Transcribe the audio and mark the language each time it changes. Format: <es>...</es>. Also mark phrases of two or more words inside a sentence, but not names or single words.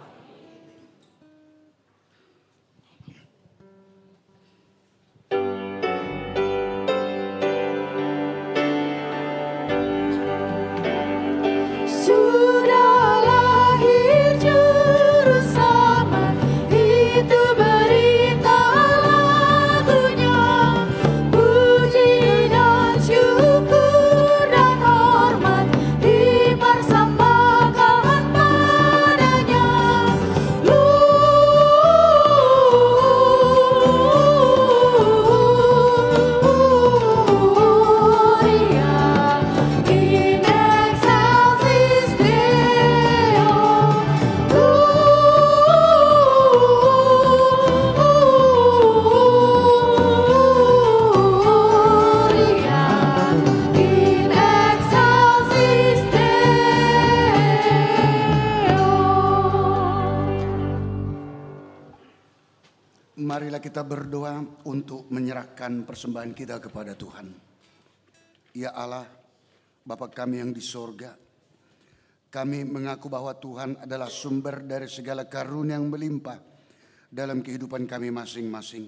<id>Sudah lahir juru selamat, itu berita lagunya. Puji dan syukur dan hormat dipersembahkan padanya.</id> <la>Gloria in excelsis Deo. Gloria in excelsis Deo.</la> <id>Marilah kita berdoa untuk menyerahkan persembahan kita kepada Tuhan. Ya Allah, Bapa kami yang di sorga, kami mengaku bahwa Tuhan adalah sumber dari segala karunia yang melimpah dalam kehidupan kami masing-masing.</id>